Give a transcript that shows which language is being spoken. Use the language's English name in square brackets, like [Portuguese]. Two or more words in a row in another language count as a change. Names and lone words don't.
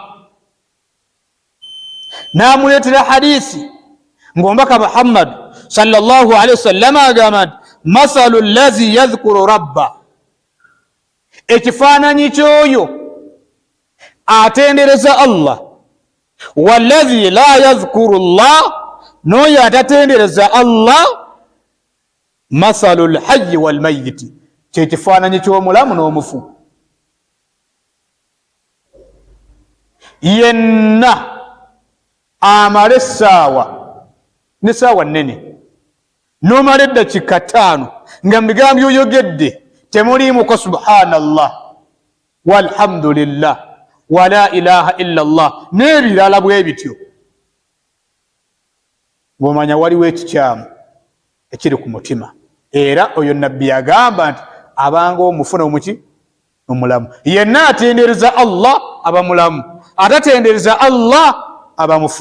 [Ganda] N'amuleetera hadisi ng'omubaka [Arabic] محمد صلى الله عليه وسلم [Ganda] agamba nti [Arabic] مثل الذي يذكر ربه, [Ganda] ekifaananyi ky'oyo atendereza Allah, [Arabic] والذي لا يذكر الله, [Ganda] n'oyo atatendereza Allah, [Arabic] مثل الحي والميت, [Ganda] kyekifaananyi ky'omulamu n'omufu. Yenna amala essaawa n'essaawa nnene n'omala eddakiika 5 nga mu bigambo by'oyogedde temuliimuko [Arabic] سبحان الله والحمد لله ولا إله إلا الله [Ganda] n'ebirala bwe bityo, ng'omanya waliwo ekikyamu ekiri ku mutima. Era oyo nabbi yagamba nti abanga omufuna omuki omulamu. Yenna atendereza Allah aba mulamu, atatendereza Allah aba mufu.